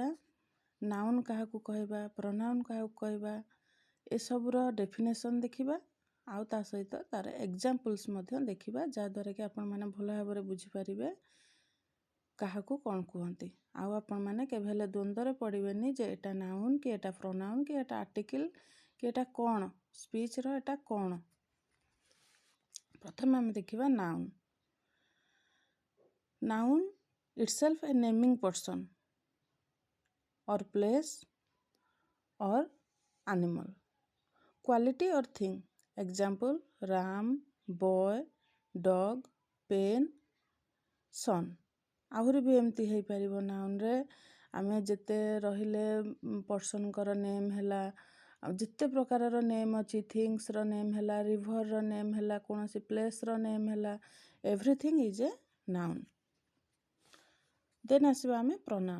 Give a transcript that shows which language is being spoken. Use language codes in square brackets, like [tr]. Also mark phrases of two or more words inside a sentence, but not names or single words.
[or] ନାଉନ୍ କାହାକୁ କହିବା, ପ୍ରୋନାଉନ୍ କାହାକୁ କହିବା, ଏସବୁର ଡେଫିନେସନ୍ ଦେଖିବା ଆଉ ତା ସହିତ ତାର ଏକ୍ଜାମ୍ପଲ୍ସ ମଧ୍ୟ ଦେଖିବା, ଯାହାଦ୍ୱାରା କି ଆପଣମାନେ ଭଲ ଭାବରେ ବୁଝିପାରିବେ କାହାକୁ କ'ଣ କୁହନ୍ତି। ଆଉ ଆପଣମାନେ କେବେ ହେଲେ ଦ୍ୱନ୍ଦ୍ୱରେ ପଡ଼ିବେନି ଯେ ଏଟା ନାଉନ୍ କି ଏଟା ପ୍ରୋନାଉନ୍ କି ଏଟା ଆର୍ଟିକଲ୍ କି ଏଟା କ'ଣ, ସ୍ପିଚ୍ର ଏଟା କ'ଣ। ପ୍ରଥମେ ଆମେ ଦେଖିବା ନାଉନ୍। [en] ନାଉନ୍ itself a naming person or place or animal, quality or thing. Example, ram, boy, dog, pen, son। [or] ଆହୁରି ବି ଏମିତି ହେଇପାରିବ ନାଉନ୍ରେ ଆମେ ଯେତେ ରହିଲେ ପର୍ସନଙ୍କର ନେମ୍ ହେଲା, ଆଉ ଯେତେ ପ୍ରକାରର ନେମ୍ ଅଛି, ଥିଙ୍ଗସର ନେମ୍ ହେଲା, ରିଭରର ନେମ୍ ହେଲା, କୌଣସି ପ୍ଲେସ୍ର ନେମ୍ ହେଲା, [en] everything is a noun. [or] ଦେନ୍ ଆସିବା ଆମେ ପ୍ରୋନାଉନ୍।